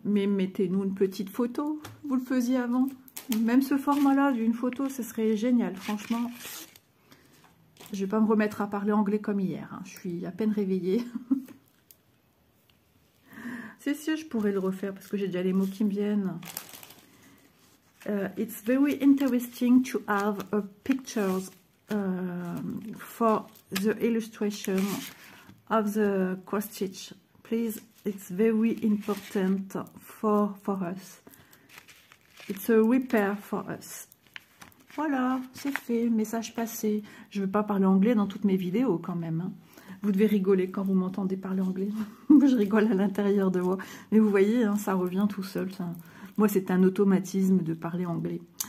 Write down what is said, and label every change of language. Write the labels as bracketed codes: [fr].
[fr] Mais mettez-nous une petite photo. Vous le faisiez avant. Même ce format-là d'une photo, ce serait génial. Franchement, je ne vais pas me remettre à parler anglais comme hier. Hein. Je suis à peine réveillée. C'est sûr, je pourrais le refaire parce que j'ai déjà les mots qui me viennent. [en] It's very interesting to have a pictures for the illustration of the cross stitch. Please, it's very important for us. It's a repair for us. [fr] Voilà, c'est fait, message passé. Je ne veux pas parler anglais dans toutes mes vidéos quand même. Hein. Vous devez rigoler quand vous m'entendez parler anglais. Je rigole à l'intérieur de moi. Mais vous voyez, hein, ça revient tout seul. Ça. Moi, c'est un automatisme de parler anglais.